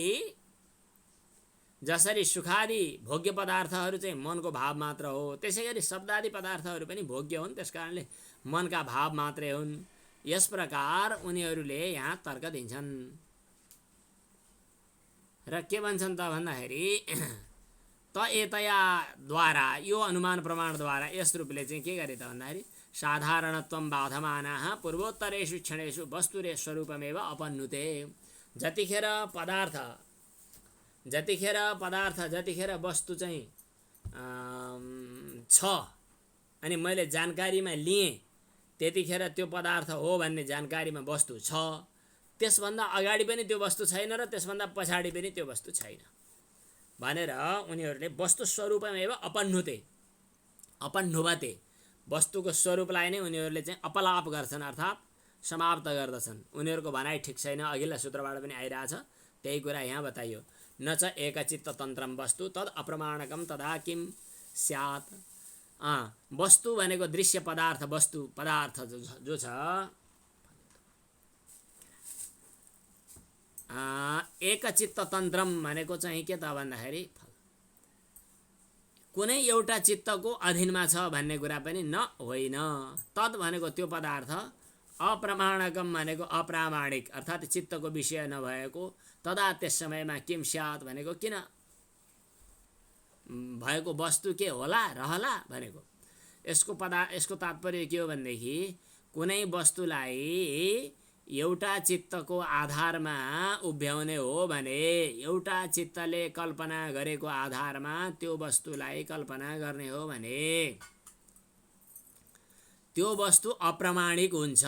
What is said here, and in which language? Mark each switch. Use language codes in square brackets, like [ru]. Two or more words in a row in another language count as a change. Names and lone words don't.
[ne] जसरी सुखादि भोग्य पदार्थहरू चाहिँ मनको भाव मात्र हो, त्यसै गरी शब्दादि पदार्थहरू पनि भोग्य हुन्, त्यसकारणले मनका भाव मात्रै हुन्। यस प्रकार उनीहरूले यहाँ तर्क दिन्छन् र के भन्छन् त भन्दाखेरि त एतया द्वारा यो अनुमान प्रमाणद्वारा यस रूपले चाहिँ के गरे त भन्दाखेरि [sa] साधारणत्वं बाधमानाः पूर्वोत्तरेषु क्षणेषु वस्तुरे स्वरूपमेव अपनुते। [ne] जतिखेर वस्तु चाहिँ छ अनि मैले जानकारीमा लिएँ त्यतिखेर त्यो पदार्थ हो भन्ने जानकारीमा वस्तु छ, त्यसभन्दा अगाडि पनि त्यो वस्तु छैन र त्यसभन्दा पछाडि पनि त्यो वस्तु छैन भनेर उनीहरूले [sa] वस्तु स्वरूपमेव अपन्नुवते [ne] वस्तुको स्वरूपलाई नै उनीहरूले चाहिँ अपलाप गर्छन् अर्थात् समाप्त गर्दछन्। उनीहरूको भनाइ ठिक छैन, अघिल्ला सूत्रबाट पनि आइरहेछ त्यही कुरा यहाँ बताइयो। [sa] न च एकचित्ततन्त्रम वस्तु तद अप्रमाणकम तदा किम स्यात्। [ne] वस्तु भनेको दृश्य पदार्थ, वस्तु पदार्थ जो छ एकचित्ततन्त्रम भनेको चाहिँ के त भन्दाखेरि कुनै एउटा चित्तको अधीनमा छ भन्ने कुरा पनि न होइन। तद भनेको त्यो पदार्थ, अप्रमाणकम भनेको अप्रामाणिक अर्थात् चित्तको विषय नभएको, तदा त्यस समयमा [sa] किम स्यात् [ne] भनेको किन भएको वस्तु के होला रहला भनेको। यसको तात्पर्य के हो भनेदेखि कुनै वस्तुलाई एउटा चित्तको आधारमा उभ्याउने हो भने, एउटा चित्तले कल्पना गरेको आधारमा त्यो वस्तुलाई कल्पना गर्ने हो भने त्यो वस्तु अप्रामाणिक हुन्छ।